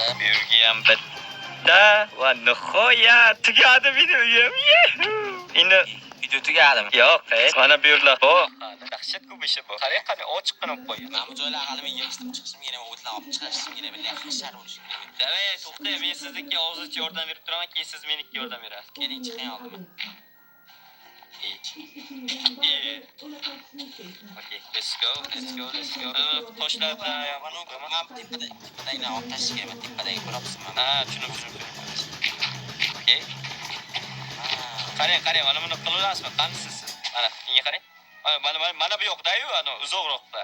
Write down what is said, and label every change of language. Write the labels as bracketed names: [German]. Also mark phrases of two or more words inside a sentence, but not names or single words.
[Uzbek] Bu yerga ham bitta va nihoyat tugadi videoyim. Endi Video tugadimi? Yo'q, mana bu yerlar. Bu dahshat ko'p ishi bu. Qarang, ochiq qilib qo'ygan. Mana bu joylar hali men yig'ishtirib chiqishim kerak, o'tlarni olib chiqishim kerak, billahi hashar bo'lishi kerak. Davay, to'xta, men sizga hozircha yordam berib turaman, keyin siz menga yordam berasiz. Keling, chiqing oldimdan. [English] Okay, let's go. [Uzbek] Toshlarda Mana tepadagi olib tashish kerak, tepadagi ko'ryapsizmi? ha, tushundim. Okay. Qarang, mana buni qilaverasizmi? Qanisiz siz? Mana, menga qarang. Mana bu yoqda-yu, uzoqroqda.